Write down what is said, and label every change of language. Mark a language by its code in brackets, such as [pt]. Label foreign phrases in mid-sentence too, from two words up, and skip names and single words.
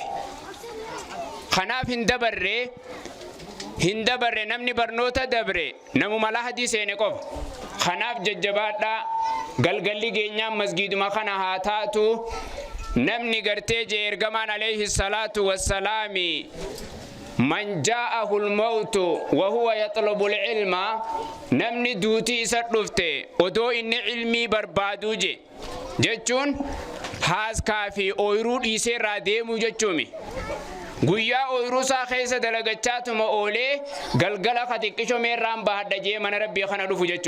[om] Kanaaf hin dabarre namni barnoota dabre namuma lahadii seene qofa. Kanaaf jajjabaadhaa galgalli geenyaan masgiiduma kana haa taatu namni gartee jee ergamaan [ar] عليه الصلاة والسلام من جاءه الموت وهو يطلب العلم [om] namni duutii isa dhufte odoo inni ilmii barbaaduu jechuun haaskaa fi ooyiruu dhiisee irraa deemuu jechuumi. Guyyaa ooyiruu isaa keessa dalagachaatuma oolee galgala xiqqisho meerraan bahadha jee mana rabbii kana dhufu jechuun.